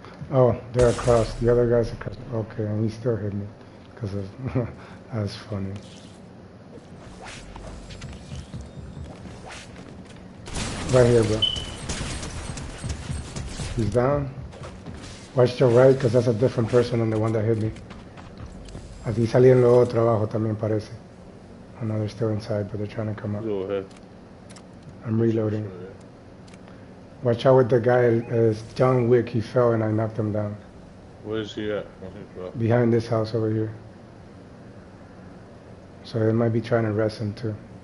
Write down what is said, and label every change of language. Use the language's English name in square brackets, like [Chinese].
[English] Oh, they're across. The other guy's across. Okay, and he still hit me because of that's funny. Right here, bro. He's down. Watch your right, because that's a different person than the one that hit me. [Spanish] Así salían los otros abajo también parece. [English] I know they're still inside, but they're trying to come up. Go ahead. I'm reloading. Watch out with the guy, John Wick. He fell and I knocked him down. Where's he at? Behind this house over here. So they might be trying to arrest him too.